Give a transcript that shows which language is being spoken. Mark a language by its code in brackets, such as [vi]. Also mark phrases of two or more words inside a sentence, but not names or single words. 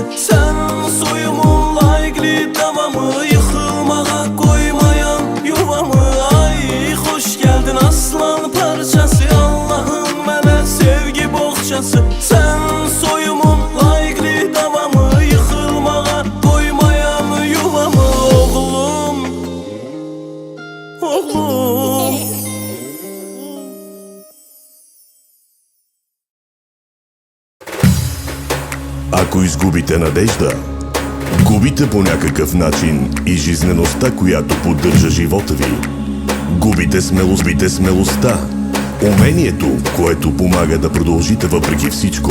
[az] Sən soyumun layiqli davamı, yıxılmağa koymayan yuvamı. Ay hoş geldin aslan parçası, Allah'ın mənə sevgi boğçası. Sən soyumun layiqli davamı, yıxılmağa koymayan yuvamı. Oğlum, oğlum. [bg] Ако изгубите надежда, губите по някакъв начин и жизнеността, която поддържа живота ви. Губите смелостта, умението, което помага да продължите въпреки всичко.